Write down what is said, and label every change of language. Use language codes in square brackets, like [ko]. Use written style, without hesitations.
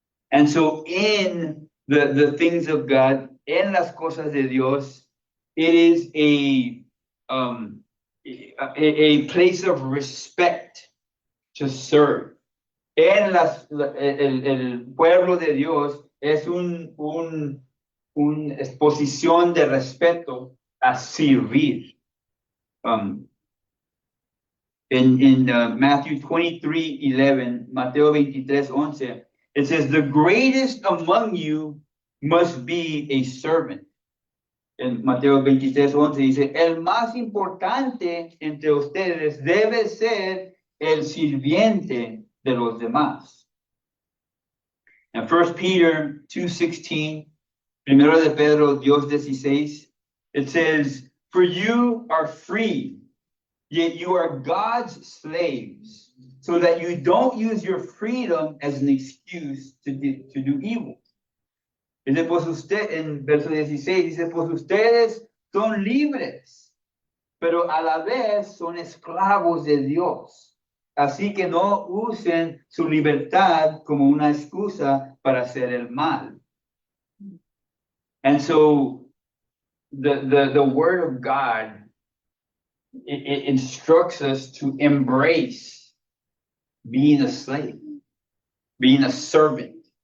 [en] And so in the things of God, [es] en las cosas de Dios, [en] it is a place of respect to serve. [es] En el pueblo de Dios es una exposición de respeto a servir. [en] In Matthew 23:11, Mateo 23:11, it says, the greatest among you must be a servant. [es] En Mateo 23:11 dice, el más importante entre ustedes debe ser el sirviente de los demás. [en] And 1 Peter 2:16, Primero de Pedro 2:16, it says, for you are free, yet you are God's slaves, so that you don't use your freedom as an excuse to do evil. [es] Dice, pues usted, en verso 16, dice, pues ustedes son libres, pero a la vez son esclavos de Dios. Así que no usen su libertad como una excusa para hacer el mal. [en] And so the word of God, it instructs us to embrace being a slave, being a servant.